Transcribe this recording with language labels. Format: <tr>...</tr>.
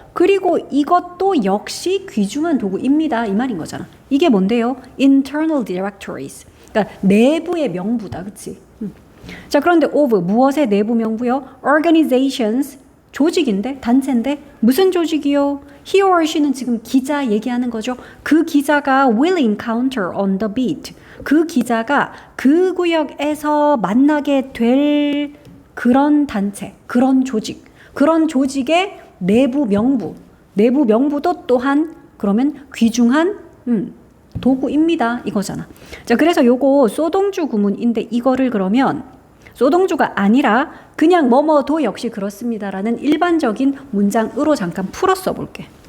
<ko>그리고 이것도 역시 귀중한 도구입니다. 이 말인 거잖아. 이게 뭔데요?</ko> <en>internal directories.</en> <ko>그러니까 내부의 명부다. 그치? 자, 그런데 of 무엇의 내부 명부요? organizations 조직인데 단체인데 무슨 조직이요? he or she는 지금 기자 얘기하는 거죠. 그 기자가</ko> <en>will encounter on the beat.</en> <ko>그 기자가 그 구역에서 만나게 될 그런 단체, 그런 조직, 그런 조직의 내부 명부, 내부 명부도 또한 그러면 귀중한 도구입니다. 이거잖아. 자, 그래서 요거 소동주 구문인데 이거를 그러면 소동주가 아니라 그냥 뭐뭐도 역시 그렇습니다라는 일반적인 문장으로 잠깐 풀어 써볼게.</ko>